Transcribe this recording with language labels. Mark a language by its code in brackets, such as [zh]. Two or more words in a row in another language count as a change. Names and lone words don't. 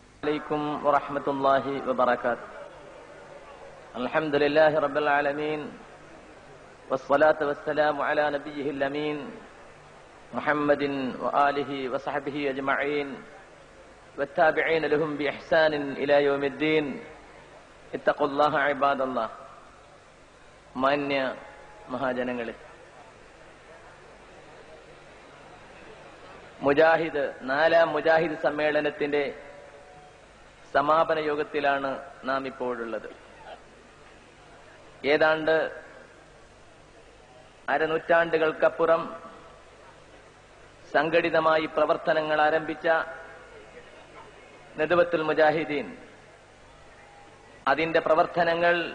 [ar] عليكم ورحمة الله وبركاته. الحمد لله رب العالمين والصلاة والسلام على نبيه الأمين محمد وآله وصحبه أجمعين والتابعين لهم بإحسان إلى يوم الدين. اتقوا الله عباد الله. [ml] മാന്യ മഹാജനങ്ങളെ, നാലാം മുജാഹിദ് സമ്മേളനത്തിന്റെ സമാപന യോഗത്തിലാണ് നാം ഇപ്പോഴുള്ളത്. ഏതാണ്ട് അരനൂറ്റാണ്ടുകൾക്കപ്പുറം സംഘടിതമായി പ്രവർത്തനങ്ങൾ ആരംഭിച്ച നദ്വത്തുൽ മുജാഹിദീൻ, അതിന്റെ പ്രവർത്തനങ്ങൾ